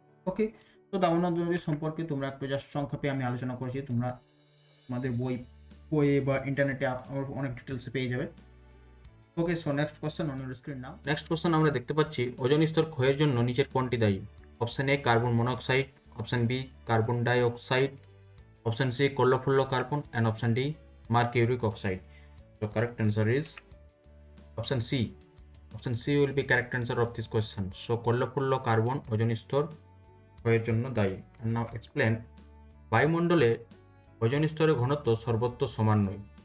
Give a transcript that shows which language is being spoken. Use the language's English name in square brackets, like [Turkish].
[Bangla] ওকে, তো দামোদর নদী সম্পর্কে তোমরা একটু জাস্ট সংক্ষেপে আমি আলোচনা করেছি, তোমরা তোমাদের বইয়ে বা ইন্টারনেটে অনেক ডিটেলসে পেয়ে যাবে। [English] Okay, so next question on your screen now. [Bangla] Next question আমরা দেখতে পাচ্ছি, ওজোন স্তর ক্ষয়ের জন্য নিচের কোনটি দায়ী? [English] Option A carbon monoxide, option B carbon dioxide, option C chlorofluorocarbon and option D mercuric oxide. So correct answer is option C. Option C will be correct answer of this question. [Bangla] So chlorofluorocarbon ozone স্তর ক্ষয়ের জন্য দায়ী। [English] And now explain. [Bangla] বায়ুমণ্ডলে ozone স্তরের ঘনত্ব সর্বত্র সমান নয়।